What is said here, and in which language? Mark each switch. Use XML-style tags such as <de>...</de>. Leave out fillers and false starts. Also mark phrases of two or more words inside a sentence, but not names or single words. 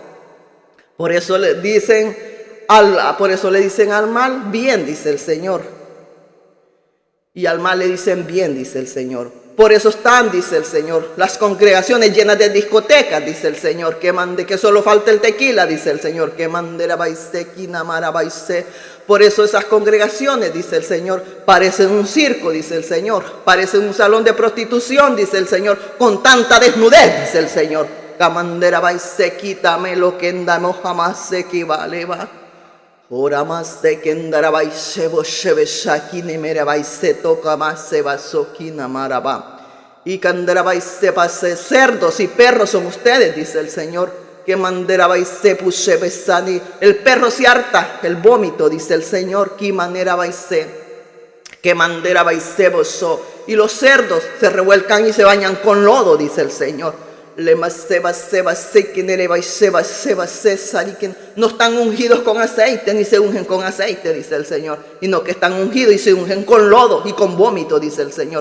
<es>Por eso le dicen al mal, bien, dice el Señor. Y al mal le dicen bien, dice el Señor. Por eso están, dice el Señor, las congregaciones llenas de discotecas, dice el Señor. Que solo falta el tequila, dice el Señor. Que mandera baise, kinamara baise. Por eso esas congregaciones, dice el Señor, parecen un circo, dice el Señor. Parecen un salón de prostitución, dice el Señor. Con tanta desnudez, dice el Señor. Kamandera baise, quítame lo que andamos jamás se equivale va. Ora más se que andara baise, boshebe shaki ni mere baise, toca más se basoki namaraba. Y candara baise pase, cerdos y perros son ustedes, dice el Señor. que mandera baise pushe besani. El perro se harta el vómito, dice el Señor, que manera baise, que mandera baise boso. Y los cerdos se revuelcan y se bañan con lodo, dice el Señor. No están ungidos con aceite, ni se ungen con aceite, dice el Señor, sino que están ungidos y se ungen con lodo y con vómito, dice el Señor.</es>